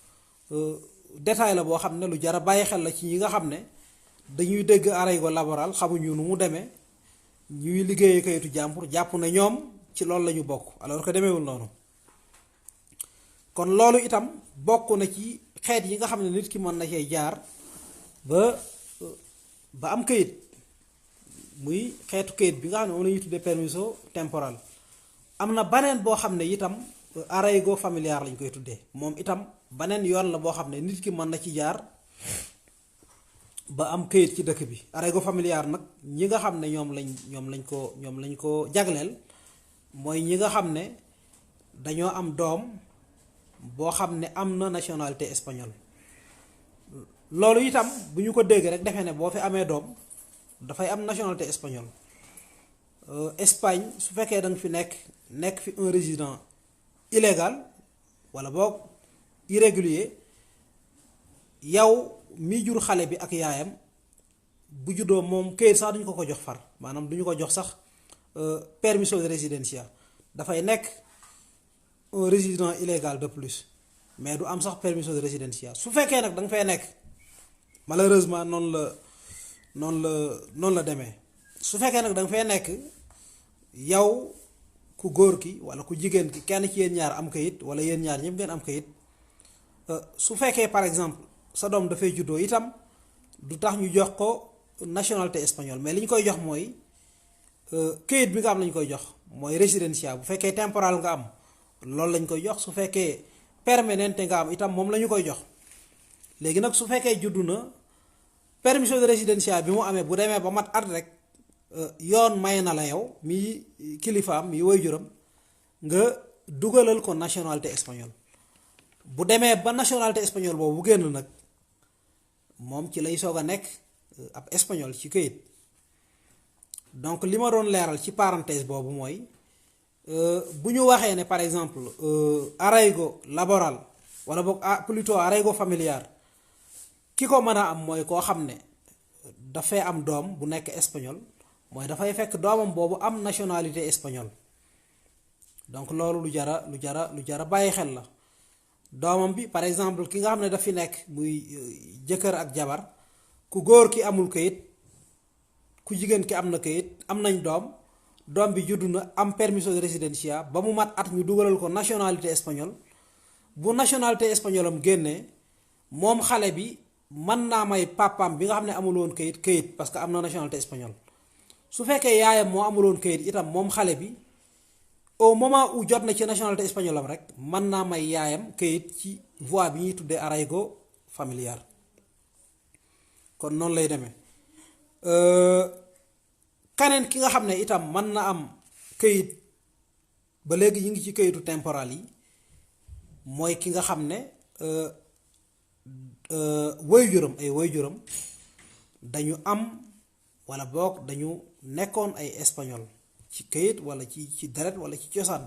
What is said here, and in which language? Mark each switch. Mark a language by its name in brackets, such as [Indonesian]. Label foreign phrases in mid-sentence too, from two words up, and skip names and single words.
[Wolof] détail la boo xam ne lu jar a bàyyi xel la ci ñi nga xam ne dañuy dégg [Spanish] arraigo laboral [Wolof] xamuñu nu mu demee ñuy liggéeyee kayitu jàmbur jàpp ne ñoom ci loolu la ñu bokk [French] alors que [Wolof] demeewul noonu kon loolu itam bokk na ci xeet yi nga xam ne nit ki mën na cee jaar ba am kayit muy xeetu kayit bi nga xam ne moom la ñuy tuddee [Spanish] permiso temporal. [Wolof] am na baneen boo xam ne itam [Spanish] arraigo familiar [Wolof] lañ koy tuddee moom itam baneen yoon la boo xam ne nit ki mën na ci jaar ba am kayit ci dëkk bi. [Spanish] arraigo familiar [Wolof] nag ñi nga xam ne ñoom lañ ko jagleel mooy ñi nga xam ne dañoo am doom boo xam ne am na [French] nationalité espagnole. [Wolof] loolu itam bu ñu ko dégg rek defee ne boo fi amee doom dafay am [French] nationalité espagnole. [Wolof] Espagne su fekkee da nga fi nekk fi [French] un résident illégal [Wolof] wala boog irrégulier, yow mi jur xale bi ak yaayam bu juddoo moom këyit sax duñu ko jox far maanaam duñu ko jox sax [Spanish] permiso de residencia, [Wolof] dafay nekk [French] un résident illégal de plus [Wolof] mais du am sax [Spanish] permiso de residencia. [Wolof] su fekkee nag da nga fay nekk malheureusement noonu la demee. su fekkee nag da nga fay nekk yow ku góor ki wala ku jigéen ki kenn ci yéen ñaar am kayit wala yéen ñaar ñëpp ngeen am kayit, su fekkee [French] par exemple [Wolof] sa doom dafay juddoo itam du tax ñu jox ko [French] nationalité espagnole [Wolof] mais li ñu koy jox mooy kayit bi nga am lañ koy jox mooy residencia. bu fekkee temporal nga am loolu lañ koy jox, su fekkee permanente nga am itam moom la ñu koy jox. léegi nag su fekkee juddu na [Spanish] permiso de residencia [Wolof] bi mu amee bu demee ba mat at rek yoon may na la yow mi kilifaam mi waajuram nga dugalal ko [French] nationalité espagnole. [Wolof] bu demee ba [French] nationalité espagnole [Wolof] boobu bu génn nag moom ci lay soog a nekk ab espagnol ci këyit. donc li ma doon leeral ci parenthèse boobu mooy bu ñu waxee ne [French] par exemple [Spanish] arraigo laboral [Wolof] wala boog plutôt [Spanish] arraigo familiar, [Wolof] ki ko mën a am mooy koo xam ne dafay am doom bu nekk espagnol, mooy dafay fekk doomam boobu am [French] nationalité espagnole. [Wolof] donc loolu lu jara bàyyi xel la. doomam bi par exemple ki nga xam ne daf fi nekk muy jëkkër ak jabar, ku góor ki amul kayit, ku jigéen ki am na kayit, am nañ doom bi juddu na am [Spanish] permiso de residencia [Wolof] ba mu mat at ñu dugalal ko [French] nationalité espagnole. [Wolof] bu [French] nationalité espagnole [Wolof] am génnee moom xale bi mën naa may papaam bi nga xam ne amul woon kayit [French] parce que [Wolof] am na nationalité espagnole. su fekkee yaayam moo amul woon kayit itam moom xale bi [French] au moment où [Wolof] jot na ci [French] nationalité espagnole [Wolof] am rek mën naa may yaayam kayit ci voie bi ñuy tuddee [Spanish] arraigo familiar. [Wolof] kon noonu lay demee. kaneen ki nga xam ne itam mën na am kayit ba léegi ñu ngi ci kayitu temporal yi mooy ki nga xam ne waajuram dañu am wala boog dañu nekkoon ay espagnol ci kayit wala ci deret wala ci cosaan.